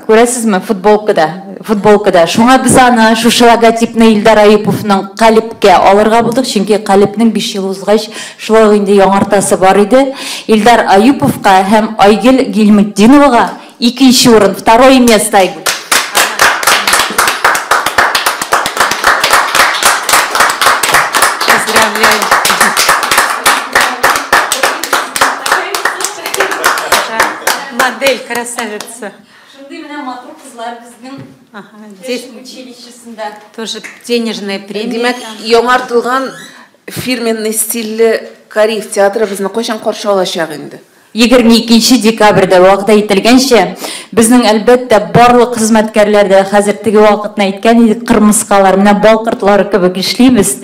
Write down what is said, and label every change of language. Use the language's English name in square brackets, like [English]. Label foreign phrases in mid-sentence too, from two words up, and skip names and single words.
[Tatar] Күрәсезме футболкада. Шуңа без аны шушы логотипны Илдар Аюповның Қалипкә алырга булдык, чөнки Қалипның 5 ел узгач шулай инде яңартасы бар иде. Илдар Аюповка һәм Айгөл Гилметдиновага 2нче урын, 2 место Айгөл. [Russian] Поздравляю. Модель, красавица. [Tatar] Шундай менә матур кызлар безнең [Russian] Здесь [Tatar] училищесында. [Russian] тоже денежная премия. [Tatar] Демәк, яңартылган фирменный стильле Кариев театры безне кайчан каршы алачак инде? 22 декабрьдә вакыт әйтелгәнчә, безнең әлбәттә барлык хезмәткәрләр дә хәзер теге вакытны әйткән идек, кырмыскалар, менә балкыртлары кебек эшлибез.